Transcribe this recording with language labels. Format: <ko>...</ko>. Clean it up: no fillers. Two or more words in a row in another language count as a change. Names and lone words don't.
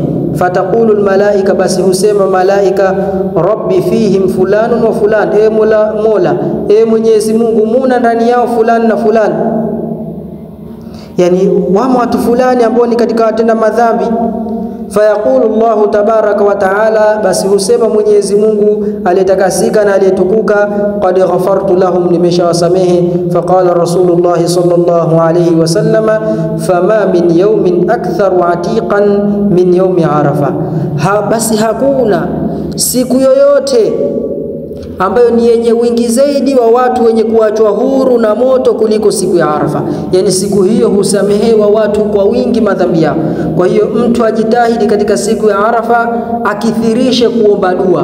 <ar>فتقول الملائكة,</ar> <sw>basi husema malaika</sw> <ar>رب فيهم فلان وفلان,</ar> <sw>e mola e Mwenyezi Mungu, muna ndani yao fulani na fulani, yani wamo watu fulani ambao ni katika watenda madhambi.</sw> <ar>فيقول الله تبارك وتعالى,</ar> <sw>basi husema Mwenyezi Mungu aliyetakasika na aliyetukuka,</sw> <ar>قد غفرت لهم, nimeshawasamehe. فقال رسول الله صلى الله عليه وسلم فما من يوم أكثر عتيقا من يوم عرفة,</ar> <sw>basi hakuna siku yoyote ambayo ni yenye wingi zaidi wa watu wenye kuachwa huru na moto kuliko siku ya Arafa. Yani siku hiyo husamehewa watu kwa wingi madhambi yao. Kwa hiyo mtu ajitahidi katika siku ya Arafa akithirishe kuomba dua.</sw>